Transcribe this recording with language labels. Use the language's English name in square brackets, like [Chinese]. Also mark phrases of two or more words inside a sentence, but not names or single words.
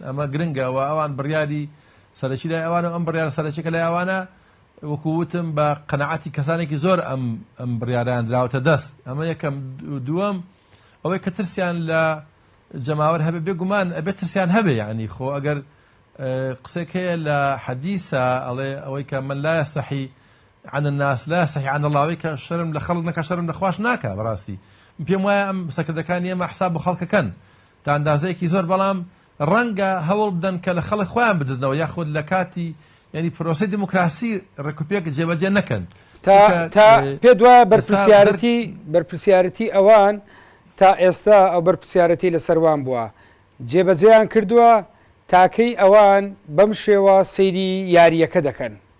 [Central Kurdish] ئەمە گرنگەوە ئەوان بڕیاری سەرەکی لای ئەوانە ئەم بڕیارە سەرەکیەکە لای ئەوانە وەکووتم بە قەنەعەتی کەسانێکی زۆر ئەم بڕیاران دراوەتە دەست. ئەمە یەکەم. دووەم ئەوەی کە ترسیان لە جەماوەر هەبێ بێگومان ئەبێت ترسیان هەبێ ینی خۆ ئەگەر قسێک هەیە لە حەدیثە ئەڵێ ئەوەی کە من [Arabic] لا یەستەحی عن الناس لا یەستەحی عن الله، [Central Kurdish] ئەوەی کە شەرم لە خەڵک نەکە شەرم لە خوش ناکە. بەڕاستی پێم وایە ئەم سەرکردەکانی ئێمە حساب بۆ خەڵکەکەن تا ئەندازەیەکی زۆر، بەڵام ڕەنگە هەوڵ بدەن کە لە خەڵک خۆیان بدزنەوە یاخود لە کاتی ینی پرۆسی دیموکراسی ڕێکوپێک جێبەجێ نەکەن تا پێ دوایە بەرپرسیارەتی ئەوان تا ئێستا ئەو بەرپرسیارەتی لەسەروان بووە جێبەجێیان کردووە تاکەی ئەوان بەم شێوە سەیری یاریەکە دەکەن.